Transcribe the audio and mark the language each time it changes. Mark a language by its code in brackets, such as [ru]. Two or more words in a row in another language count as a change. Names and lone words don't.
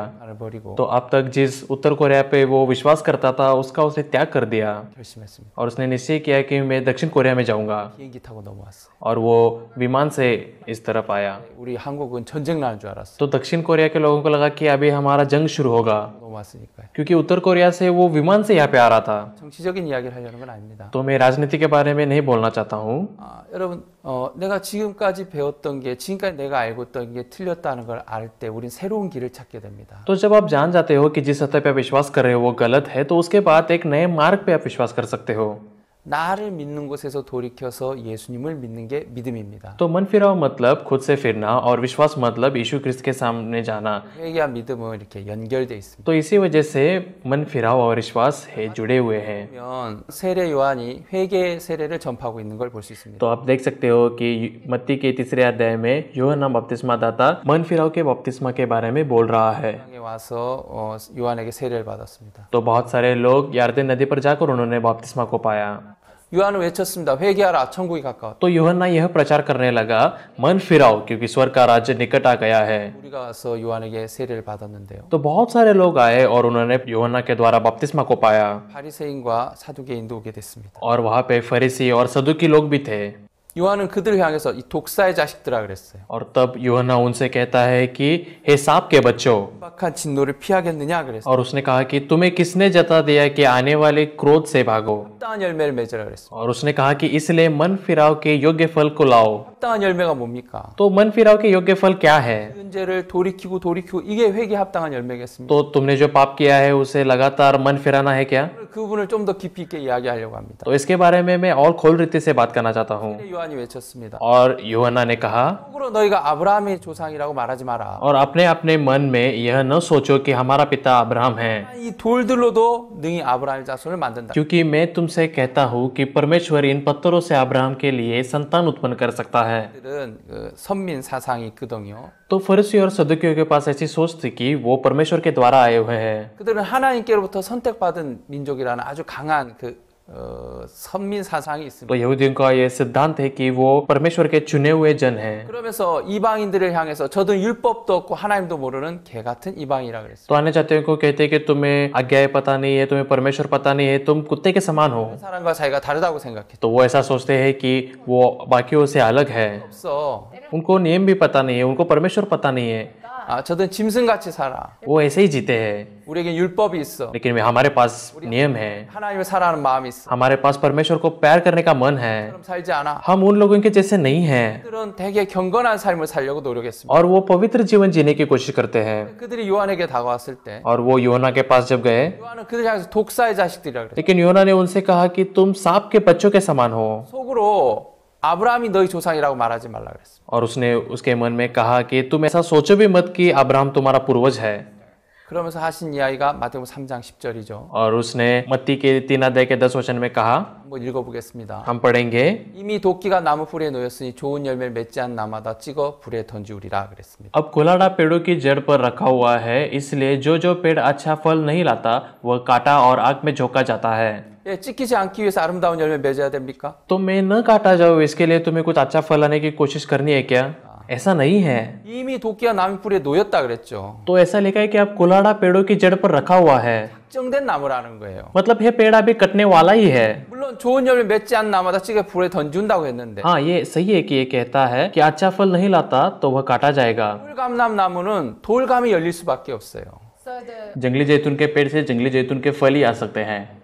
[ko] 버리고 [hi] तो अब तक जिस उत्तर कोरिया पे वो विश्वास करता था उसका उसने त्याग कर दिया [ko] 결심했습니다. [hi] और उसने निश्चय किया कि मैं दक्षिण कोरिया में जाऊंगा। [ko] 비행기 타고 넘어왔어요. [hi] और वो विमान से इस तरफ आया। [ko] 우리 한국은 전쟁 나는 줄 알았어요. [hi] तो दक्षिण कोरिया के लोगों को लगा कि अभी हमारा जंग शुरू होगा, [ko] 넘어왔으니까요. [hi] क्योंकि उत्तर कोरिया से वो विमान से यहाँ पे आ रहा था। [ko] 정치적인 이야기를 하려는 건 아닙니다. [hi] तो मैं राजनीति के बारे में नहीं बोलना चाहता हूँ। [ko] 여러분 내가 지금까지 배웠던 게 지금까지 내가 알고 있던 게 틀렸다는 걸 알 때 우린 새로운 길을 찾게 됩니다. [hi] तो जब आप जान जाते हो कि जिस सत्य पे आप विश्वास कर रहे हो वो गलत है, तो उसके बाद एक नए मार्ग पे आप विश्वास कर सकते हो। [ko] 나를 믿는 곳에서 돌이켜서 예수님을 믿는 게 믿음입니다. [hi] तो मन फिराव मतलब खुद से फिरना और विश्वास मतलब यीशु ख्रिस्त के सामने जाना। [ko] 회개와 믿음은 이렇게 연결돼 있습니다. [hi] तो इसी वजह से मन फिराव और विश्वास है जुड़े हुए हैं। [ko] 그러면 세례 요한이 회개 세례를 전파하고 있는 걸 볼 수 있습니다. [hi] तो आप देख सकते हो कि मत्ती के तीसरे अध्याय में यूहन्ना बपतिस्मा दाता मन फिराव के बपतिस्मा के बारे में बोल रहा है। [ko] 땅에 와서 요한에게 세례를 받았습니다. [hi] तो बहुत सारे लोग यारदन नदी पर जाकर उन्होंने बपतिस्मा को पाया। [ko] 요한은 외쳤습니다. 회개하라, 천국이 가까웠다. [hi] तो यूहन्ना यह प्रचार करने लगा, मन फिराओ क्योंकि स्वर्ग का राज्य निकट आ गया है। [ko] 우리가 와서 요한에게 세례를 받았는데요. [hi] तो बहुत सारे लोग आए और उन्होंने यूहन्ना के द्वारा बपतिस्मा को पाया [ko] 바리새인과 사두개인도 오게 됐습니다. [hi] और वहां पे फरीसी और सदुकी लोग भी थे। [ko] 요한은 그들을 향해서 이 독사의 자식들아 그랬어요. [hi] और तब यूहन्ना उनसे कहता है कि हे सांप के बच्चों, [ko] 신박한 진노를 피하겠느냐 그랬어요. [hi] और उसने कहा कि तुम्हें किसने जता दिया कि आने वाले क्रोध से भागो। [ko] 합당한 열매를 맺으라 그랬어요. [hi] और उसने कहा कि इसलिए मन फिराव के योग्य फल को लाओ। [ko] 합당한 열매가 뭡니까? [hi] तो मन फिराव के योग्य फल क्या है? [ko] 현재를 돌이키고 이게 회개 합당한 열매겠습니다. [hi] तो तुमने जो पाप किया है उसे लगातार मन फिराना है क्या? [ko] 그 부분을 좀 더 깊이 있게 이야기하려고 합니다. [hi] तो इसके बारे में मैं और खोल रीति से बात करना चाहता हूँ। [ko] 요한이 외쳤습니다. [hi] और यूहन्ना ने कहा, [ko] 속으로 너희가 아브라함의 조상이라고 말하지 마라. [hi] और अपने अपने मन में यह न सोचो कि हमारा पिता अब्राहम है, [ko] 이 돌들로도 능히 아브라함의 자손을 만든다. [hi] क्योंकि मैं तुमसे कहता हूँ कि परमेश्वर इन पत्थरों से अब्राहम के लिए संतान उत्पन्न कर सकता है। [ko] 들은 그 선민 사상이 있거든요. [hi] तो फरीसी और सदुकियों के पास ऐसी सोच थी कि वो परमेश्वर के द्वारा आए हुए हैं। [ko] 그들은 하나님께로부터 선택받은 민족이라는 아주 강한 선민 사상이 있습니다. [hi] तो यहूदियों का ये सिद्धांत है कि वो परमेश्वर के चुने हुए जन हैं। [ko] 그러면서 이방인들을 향해서 저들은 율법도 없고 하나님도 모르는 개 같은 이방이라 그랬어요. [hi] तो अन्य जातियों को कहते हैं कि तुम्हें आज्ञाएं पता नहीं है, तुम्हें परमेश्वर पता नहीं है, तुम कुत्ते के समान हो। [ko] 사람과 자기가 다르다고 생각해. [hi] तो वो ऐसा सोचते हैं कि वो बाकियों से अलग है, [ko] 없어. [hi] उनको नियम भी पता नहीं है, उनको परमेश्वर पता नहीं है, [ko] 저들은 짐승같이 살아. [hi] वो ऐसे ही जीते हैं। [ko] 우리에겐 율법이 있어. [hi] लेकिन हमारे पास नियम है, [ko] 하나님을 사랑하는 마음이 있어. [hi] हमारे पास परमेश्वर को प्यार करने का मन है। [ko] 그럼 살지 않아. [hi] हम उन लोगों के जैसे नहीं हैं, [ko] 그들은 되게 경건한 삶을 살려고 노력했습니다. [hi] और वो पवित्र जीवन जीने की कोशिश करते हैं। [ko] 그들이 요한에게 다가왔을 때 [hi] और वो यूहन्ना के पास जब गए, [ko] 요한은 그들 향해서 독사의 자식들이라 그랬어요. [hi] लेकिन यूहन्ना ने उनसे कहा कि तुम सांप के बच्चों के समान हो। [ko] 속으로 아브라함이 너희 조상이라고 말하지 말라 그랬어요. [hi] और उसने उसके मन में कहा कि तुम ऐसा सोचो भी मत कि अब्राहम तुम्हारा पूर्वज है। [ko] 그러면서 하신 이야기가 마태복음 3장 10절이죠. [hi] और उसने मत्ती के 3 अध्याय के 10 वचन में कहा, [ko] 한번 읽어보겠습니다. [hi] हम पढ़ेंगे, [ko] 이미 도끼가 나무 뿌리에 놓였으니 좋은 열매를 맺지 않는 나마다 찍어 불에 던지우리라 그랬습니다. [hi] अब कुल्हाड़ा पेड़ों की जड़ पर रखा हुआ है, इसलिए जो जो पेड़ अच्छा फल नहीं लाता वह काटा और आग में झोंका जाता है। [ko] 예, 찍히지 않기 위해서 아름다운 열매 맺어야 됩니까? [hi] तो मैं न काटा जाऊँ इसके लिए तुम्हें कुछ अच्छा फल लाने की कोशिश करनी है क्या? ऐसा नहीं है। [ko] 이미 도끼가 나무 뿌리에 놓였다 그랬죠. [hi] तो ऐसा लिखा है कि अब कुल्हाड़ा पेड़ों की जड़ पर रखा हुआ है, [ko] 정된 나무라는 거예요. [hi] मतलब ये पेड़ अभी कटने वाला ही है। [ko] 물론 좋은 열매 맺지 않는 나마다 찍어 불에 던진다고 했는데 [hi] हाँ, ये सही है कि ये कहता है कि अच्छा फल नहीं लाता तो वह काटा जाएगा। [ko] 돌감람 나무는 돌감이 열릴 수밖에 없어요. [hi] जंगली जैतून के पेड़ से जंगली जैतून के फल ही आ सकते हैं।